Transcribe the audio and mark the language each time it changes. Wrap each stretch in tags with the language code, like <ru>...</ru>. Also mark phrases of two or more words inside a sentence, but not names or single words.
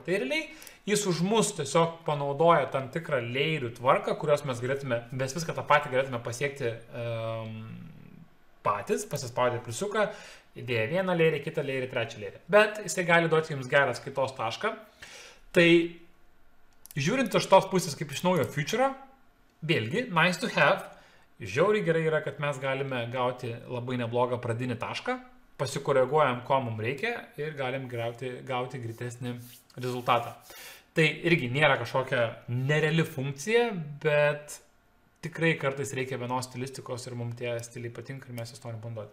<lt>Tai realiai jis už mus tiesiog panaudoja tam tikrą layerių tvarką, kurios mes viską tą patį galėtume pasiekti patys, pasispaudę pliusiuką, įdėję vieną layerį, kitą layerį, trečią layerį. Bet jisai gali duoti jums gerą skaitos tašką. Tai žiūrint iš tos pusės kaip iš naujo feature'o, vėlgi,</lt> <en>nice to have,</en> <lt>žiauriai gerai yra, kad mes galime gauti labai neblogą pradinį tašką, pasikoreguojam, ko mums reikia ir galim gauti greitesnį rezultatą. Tai irgi nėra kažkokia nereali funkcija, bet tikrai kartais reikia vienos stilistikos ir mums tie stiliai patinka ir mes jas norim panduoti.</lt>